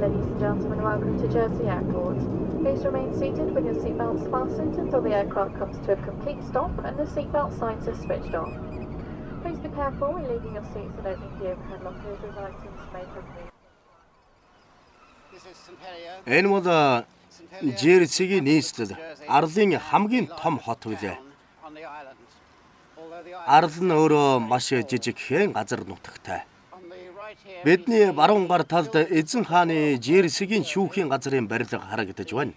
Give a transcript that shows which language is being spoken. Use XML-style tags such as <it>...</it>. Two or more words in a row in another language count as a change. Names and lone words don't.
<en>and gentlemen, welcome to Jersey Airport. Please remain seated with your seatbelts fastened until the aircraft comes to a complete stop and the seatbelt signs are switched off. Please be careful when leaving your seats and opening the overhead lockers as items may have moved.</en> <mn>Энэ бол Жерсигийн нийслэл арлын хамгийн том хот билээ. Арал нь өөрөө маш жижигхэн газар нутагтай. Бидний баруун гар талд эзэн хааны Жерсигийн шүүхийн газрын барилга харагдаж байна.</mn>